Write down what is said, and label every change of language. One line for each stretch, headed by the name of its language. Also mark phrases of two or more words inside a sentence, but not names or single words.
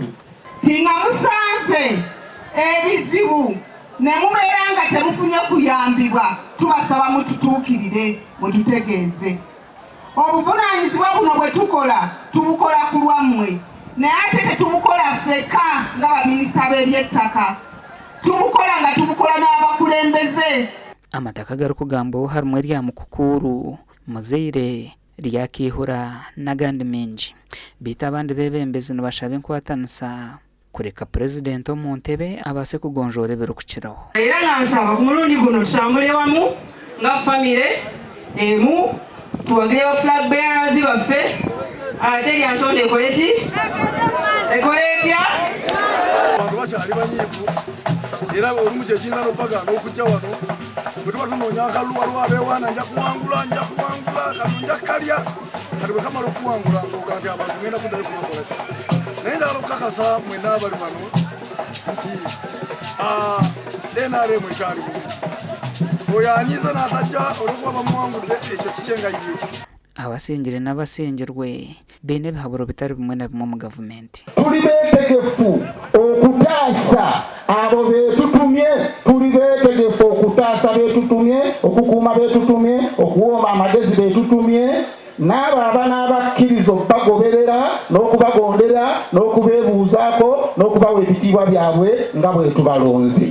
Ganda: Tinga musanze ebizibu ne mubeera nga temufunye kuyambibwa tubasaba mututuukirire mututegeeze. Obuvunaanyizibwa buno bwe tukola tubukola ku lwammwe naye ate tetubukola ffeka nga baminisita b'ebyettaka tubukola nga tubukola n'abakulembeze.
Nyankole: Amataka gari kugambaho harimu erya Mukukuru, Muzeire, rya Kihura n'agandi mingi bita abandi bebembezi nibashaba enkwatanisa kureka pulezidenti omu ntebe abaase kugonjoora ebirikukiraho.
Ganda: Era nga nsaba ku mulundi guno tutambule wamu nga famire emu tuwagireyo
English: flag bearers
Ganda: baffe ate erya Ntonde ekole ki ekole etya abantu bakyali banyiivu era olumu kyekiyinza n'obaga n'okujja wano bwe tuba tunoonya akalulu waliwo abeewaana nja kuwangula kano nja kalya kati bwe kamala okuwangula ng'oga nti abantu ngenda kuddayo kubakola ki naye njagala okukakasa mwenna abali wano nti NRM ekyali bulungi oyo anyiiza n'atajja olw'okuba bamuwangudde ekyo kikyengayiye.
Nyankole: Abasingire n'abasingirwe beine ebihaburo bitari bimwe na bimwe mu gavumenti.
Ganda: Tuli beetegefu okutaasa abo beetutumye, tuli beetegefu okutaasa beetutumye, okukuuma beetutumye, okuwomba amagezi beetutumye, n'abo abanabakkiriza okubagoberera n'okubagondera n'okubeebuuzaako n'okubawa ebitiibwa byabwe nga bwe tubalonze.